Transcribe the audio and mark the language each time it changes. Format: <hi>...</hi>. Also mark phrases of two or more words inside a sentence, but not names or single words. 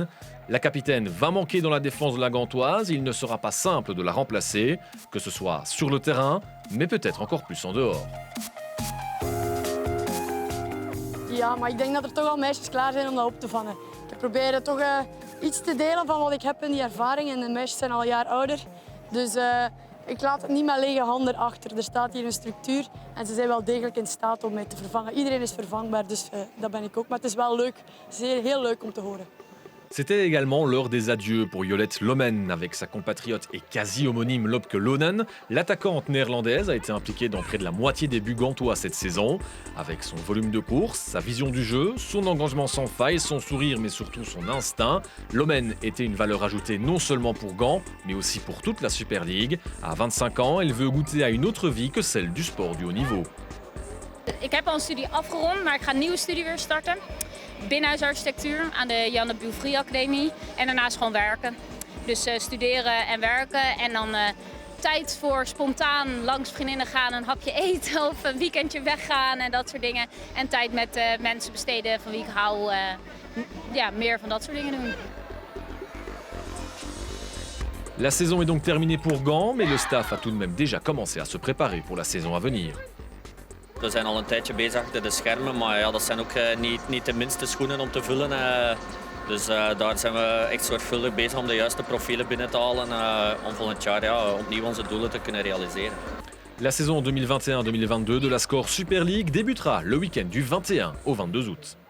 <fr>La capitaine va manquer dans la défense de la Gantoise. Il ne sera pas simple de la remplacer, que ce soit sur le terrain, mais peut-être encore plus en dehors.</fr> <nl>Ja, maar ik denk dat er toch al meisjes klaar zijn om dat op te vangen. Ik probeer toch iets te delen van wat ik heb in die ervaring. En de meisjes zijn al een jaar ouder. Dus ik laat het niet met lege handen achter. Er staat hier een structuur en ze zijn wel degelijk in staat om mij te vervangen. Iedereen is vervangbaar, dus dat ben ik ook. Maar het is wel leuk. Het is heel leuk om te horen.</nl> <fr>C'était également l'heure des adieux pour Jolette Lomen. Avec sa compatriote et quasi-homonyme Lopke Lonen, l'attaquante néerlandaise a été impliquée dans près de la moitié des buts gantois cette saison. Avec son volume de course, sa vision du jeu, son engagement sans faille, son sourire mais surtout son instinct, Lomen était une valeur ajoutée non seulement pour Gand, mais aussi pour toute la Super League. À 25 ans, elle veut goûter à une autre vie que celle du sport du haut niveau.</fr> <nl>Ik heb al een studie afgerond, maar ik ga een nieuwe studie weer starten. Binnenhuisarchitectuur aan de Janne Bouvry Academie en daarnaast gewoon werken. Dus studeren en werken en dan tijd voor spontaan langs vriendinnen gaan, een hapje eten of een weekendje weggaan en dat soort dingen. En tijd met mensen besteden van wie ik hou, meer van dat soort dingen doen.</nl> <fr>La saison est donc terminée pour Gand, mais le staff a tout de même déjà commencé à se préparer pour la saison à venir.</fr> <nl>We zijn al een tijdje bezig achter de schermen, maar dat zijn ook niet de minste schoenen om te vullen. Dus daar zijn we echt zorgvuldig bezig om de juiste profielen binnen te halen om volgend jaar opnieuw onze doelen te kunnen realiseren.</nl> <fr>La saison 2021-2022 de la Score Super League débutera le week-end du 21 au 22 août.</fr>